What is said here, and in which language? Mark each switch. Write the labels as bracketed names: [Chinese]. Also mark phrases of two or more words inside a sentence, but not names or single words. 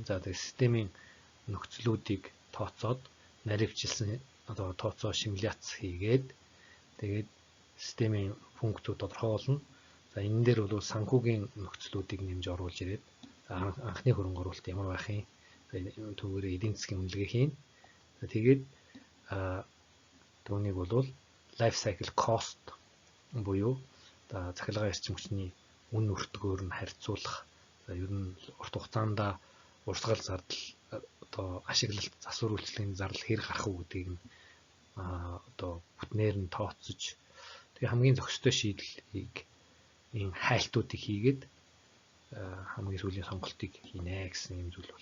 [Mongolian] За, тэгээд системийн нөхцлүүдийг тооцоод наривчилсан одоо тооцоо симуляц хийгээд тэгээд системийн функцүүд тодорхой болно. За, энэ дээр бол санхүүгийн нөхцлүүдийг нэмж оруулж ирээд анхны хөрөнгө оруулалт ямар байх юм, түүгээр эдийн засгийн үнэлгээ хийн. За, тэгээд түүнийг бол [English] life cycle cost [Mongolian] буюу цахилгаан эрчим хүчний үн өртгөөр нь харьцуулах. За, ер нь урт хугацаанд урсгал зардал одоо ашиглалт засвар үйлчлэгийн зардал хэр гарах уу гэдгийг нь одоо бүтнээр нь тооцож тэгээ хамгийн зохистой шийдлийг энэ хайлтуудыг хийгээд хамгийн сүүлийн сонголтыг хийнэ гэсэн юм зүйл бол.